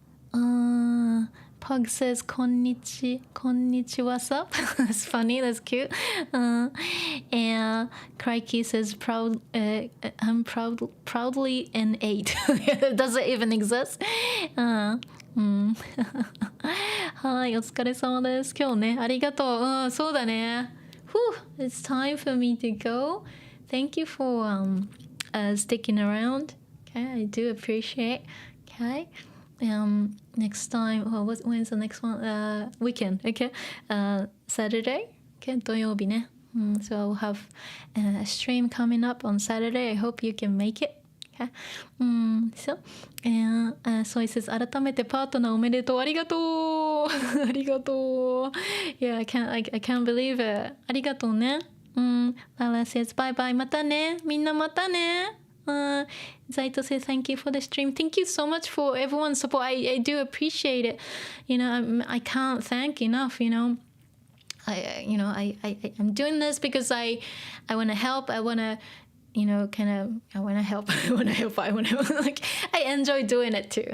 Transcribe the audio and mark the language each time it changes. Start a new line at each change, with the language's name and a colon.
English: Pug says konnichi, what's up? That's funny, that's cute. And Crikey says I'm proudly an 8. Does it even exist?
Japanese: はい、お疲れ様です。今日ね、ありがとう。そうだね。
English: Whew, it's time for me to go. Thank you for sticking around. Okay, I do appreciate. Okay. Next time, when's the next one? Weekend, okay? Saturday, okay?
Japanese: 土曜日ね。
English: So I'll have a stream coming up on Saturday. I hope you can make it. Okay. So, so it says
Japanese: 改めてパートナーおめでとう。ありがとう。ありがとう。
English: Yeah, I can't believe it.
Japanese: ありがとうね。
English: Lala says bye bye.
Japanese: またね。みんなまたね。
English: Zaito says thank you for the stream. Thank you so much for everyone's support. I do appreciate it. You know, I can't thank enough, you know. I'm doing this because I want to help. I want to, you know, kind of, I want to help. Like, I enjoy doing it too.